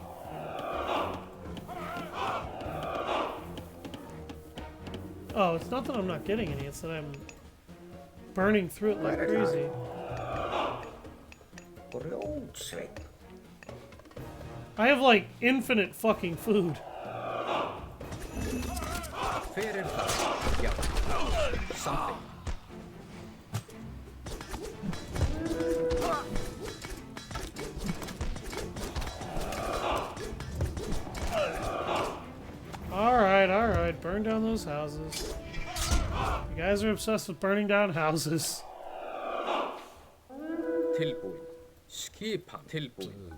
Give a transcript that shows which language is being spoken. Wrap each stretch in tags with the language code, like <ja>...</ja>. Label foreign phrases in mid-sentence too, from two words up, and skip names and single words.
<en>Oh, it's not that I'm not getting any, it's that I'm burning through it like crazy.</en> <is>Grjótsveinn.</is> <en>I have like infinite fucking food.</en> <is>Hver er það? Já.</is> <en>Something. Alright, burn down those houses. You guys are obsessed with burning down houses.</en> <is>Tilbúin. Skipan. Tilbúin.</is>